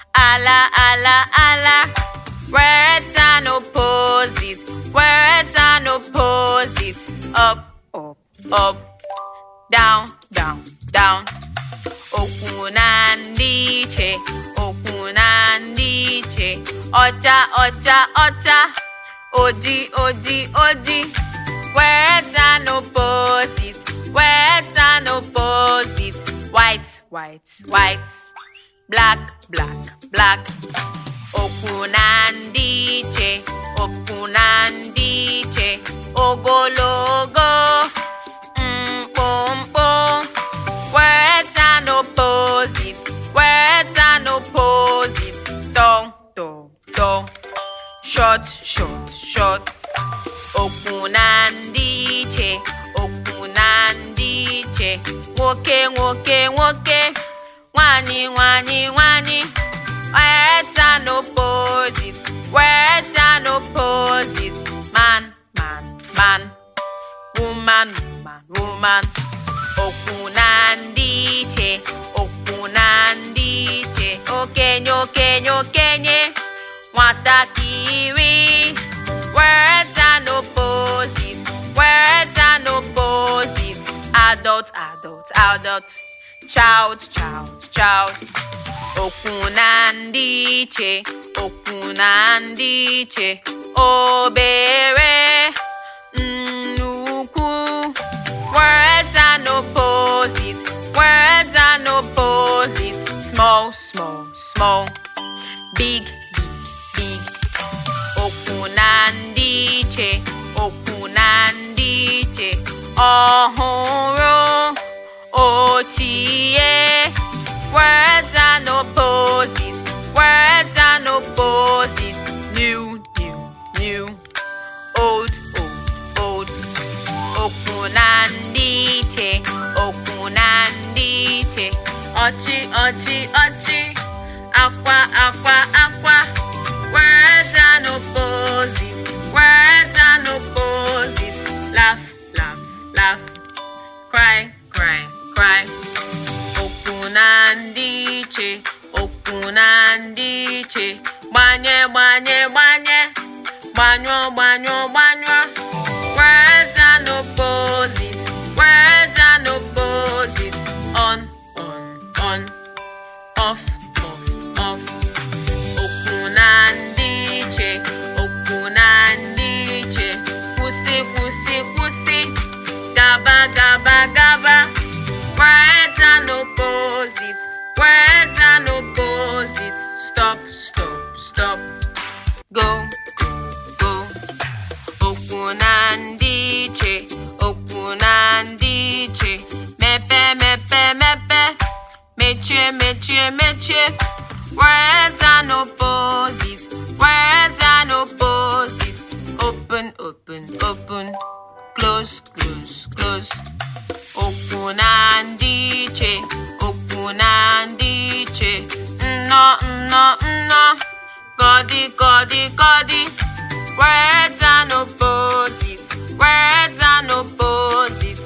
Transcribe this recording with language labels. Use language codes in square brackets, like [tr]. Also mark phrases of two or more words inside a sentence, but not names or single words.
[en] Allah, Allah, Allah. Words and opposites. Words and opposites. Up, up, up. Down, down, down. [ig] Okwu na ndị iche. Okwu na ndị iche. Ọcha, ọcha, ọcha. Odi, odi, odi. [en] Words and opposites. Words and opposites. White, white, white. Black, black, black. [ig] Okwu na ndị iche. Okwu na ndị iche. Ogologo. Mkpụmkpụ. [en] Words and opposites. Words and opposites. Tall, tall, tall. Short, short, short. [ig] Okwu na ndị iche. Okwu na ndị iche. Nwoke, nwoke, nwoke. Nwanyị, nwanyị, nwanyị. [en] Words and opposites. Words and opposites. Man, man, man. Woman, woman, woman. [ig] Okwu na ndị iche. Okwu na ndị iche. Okenye, okenye, okenye. Nwatakịrị. [en] Words and opposites. Words and opposites. Adult, adult, adult. Child, child, child. [ig] Okwu na ndị iche. Okwu na ndị iche. Obere. Nnukwu. [en] Words and opposites. Words and opposites. Small, small, small. Big, big, big. [ig] Okwu na ndị iche. Okwu na ndị iche. Ọhụrụ. Ochie. [en] Words and opposites. Words and opposites. New, new, new. Old, old, old. [ig] Okwu na ndị iche. Okwu na ndị iche. Ọchị, ọchị, ọchị. Akwa, akwa, akwa. [en] Words and opposites. Words and opposites. Laugh, laugh, laugh. Cry, cry, cry. [ig] Okwu na ndị iche. Okwu na ndị iche. Gbanye, gbanye, gbanye. Gbanyụọ, gbanyụọ, gbanyụọ. [en] Words and opposites. Words and opposites. On, on, on. Off, off, off. [ig] Okwu na ndị iche. Okwu na ndị iche. Kwụsị, kwụsị, kwụsị. Gaba, gaba, gaba. [en] Words and opposites. Words and opposites. Stop, stop, stop. Go, go, go. [ig] Okwu na ndị iche. Okwu na ndị iche. Mepe, mepe, mepe. Mechie, mechie, mechie. [en] Words and opposites. Words and opposites. Open, open, open. Close, close, close. [ig] Okwu na ndị iche. Okwu na ndị iche. Nnọ, nnọ, nnọ. Godi, godi, godi. [en] Words and opposites. Words and opposites.